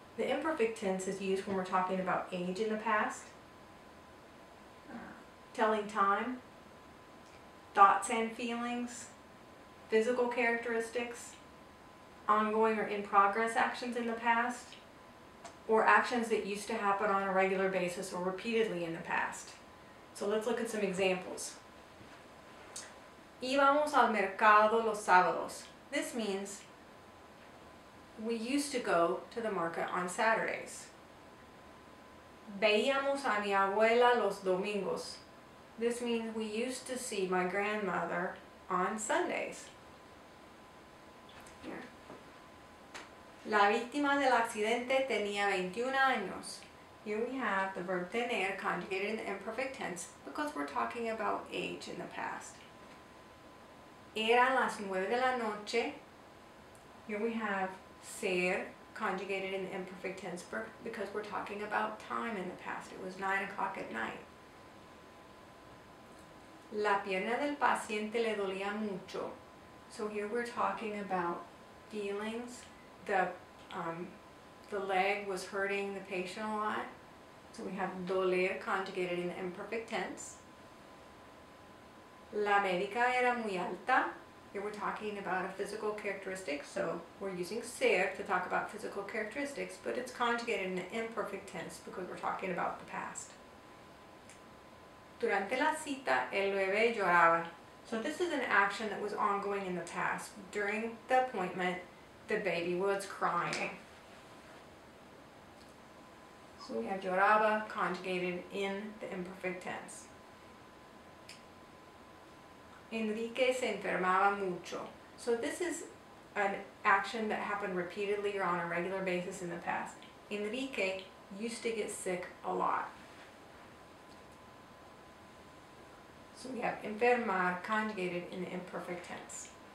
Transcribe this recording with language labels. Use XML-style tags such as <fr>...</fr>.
<en>The imperfect tense is used when we're talking about age in the past, telling time, thoughts and feelings, physical characteristics, ongoing or in progress actions in the past, or actions that used to happen on a regular basis or repeatedly in the past. So let's look at some examples.</en> <es>Íbamos al mercado los sábados.</es> <en>This means we used to go to the market on Saturdays.</en> <es>Veíamos a mi abuela los domingos.</es> <en>This means we used to see my grandmother on Sundays. Here.</en> <es>La víctima del accidente tenía 21 años.</es> <en>Here we have the verb tener conjugated in the imperfect tense because we're talking about age in the past.</en> <es>Eran las 9 de la noche.</es> <en>Here we have ser conjugated in the imperfect tense because we're talking about time in the past. It was 9 o'clock at night.</en> <es>La pierna del paciente le dolía mucho.</es> <en>So here we're talking about feelings. The leg was hurting the patient a lot. So we have doler conjugated in the imperfect tense.</en> <es>La médica era muy alta.</es> <en>Here we're talking about a physical characteristic, so we're using ser to talk about physical characteristics, but it's conjugated in the imperfect tense because we're talking about the past.</en> <es>Durante la cita, el bebé lloraba.</es> <en>So this is an action that was ongoing in the past. During the appointment, the baby was crying. So we have lloraba conjugated in the imperfect tense.</en> <es>Enrique se enfermaba mucho.</es> <en>So this is an action that happened repeatedly or on a regular basis in the past. Enrique used to get sick a lot. So we have enfermar conjugated in the imperfect tense.</en>